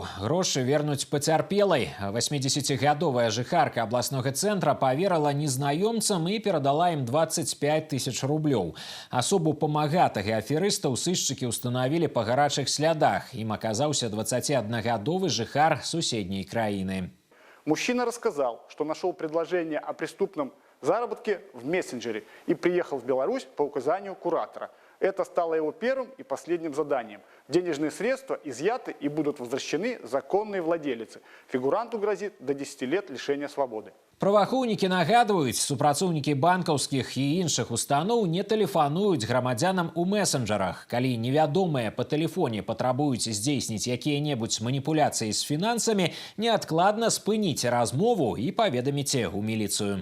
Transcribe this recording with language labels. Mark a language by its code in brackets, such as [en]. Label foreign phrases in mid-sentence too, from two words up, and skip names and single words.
[be] Грошы вернуць пацярпелай. 80-гадовая жыхарка абласнога цэнтра паверыла незнаёмцам і перадала ім 25 000 рублёў. Асобу памагатага аферыстаў сышчыкі ўстанавілі па гарачых слядах. Ім аказаўся 21-гадовы жыхар суседняй краіны. [ru] Мужчина рассказал, что нашел предложение о преступном заработке в мессенджере и приехал в Беларусь по указанию куратора. Это стало его первым и последним заданием. Денежные средства изъяты и будут возвращены законной владелице. Фигуранту грозит до 10 лет лишения свободы. [be] Праваахоўнікі нагадваюць, супрацоўнікі банкаўскіх і іншых устаноў не тэлефануюць грамадзянам у месенджерах. Калі невядомыя па тэлефоне патрабуюць здзейсніць якія-небудзь маніпуляцыі з фінансамі, неадкладна спыніце размову і паведаміце ў міліцыю.